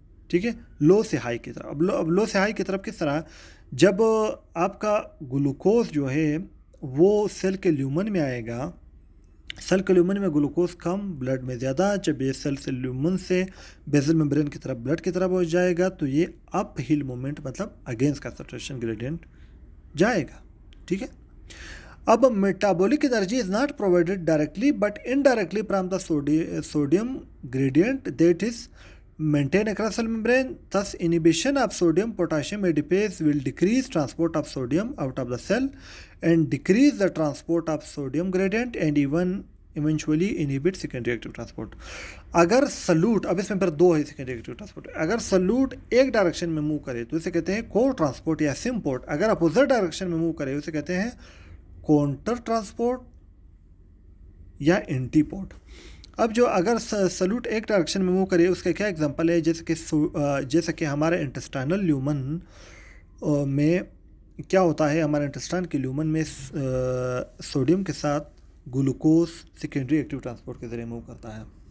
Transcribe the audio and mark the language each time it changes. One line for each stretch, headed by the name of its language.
Urdu: ٹھیک ہے, لو سے ہائی کی طرف. اب لو سے ہائی کی طرف کس طرح, جب آپ کا گلوکوز جو ہے وہ سیل کے لیومن میں آئے گا, سیل کے لیومن میں گلوکوز کم, بلڈ میں زیادہ, جب یہ سیل سے لیومن سے بیزل ممبرین کی طرف بلڈ کی طرف ہو جائے گا تو یہ اپ ہل مومنٹ مطلب اگینسٹ کنسنٹریشن گریڈینٹ جائے گا. ٹھیک ہے, اب
English: Metabolic energy is not provided directly but indirectly from the sodium gradient that is maintained across cell membrane. Thus inhibition of sodium potassium ADPase will decrease transport of sodium out of the cell and decrease the transport of sodium gradient and eventually inhibit secondary active transport.
Urdu: اگر salute, اب اس میں پھر دو ہے secondary active transport, اگر salute ایک direction میں move کرے تو اسے کہتے ہیں کو ٹرانسپورٹ یا سمپورٹ, اگر اپوزٹ ڈائریکشن میں موو کرے اسے کہتے ہیں کونٹر ٹرانسپورٹ یا اینٹی پورٹ. اب جو اگر سلوٹ ایک ڈائریکشن میں موو کرے اس کا کیا ایگزامپل ہے, جیسے کہ ہمارے انٹسٹائنل لیومن میں کیا ہوتا ہے, ہمارے انٹسٹائن کے لیومن میں سوڈیم کے ساتھ گلوکوز سیکنڈری ایکٹیو ٹرانسپورٹ کے ذریعے موو کرتا ہے.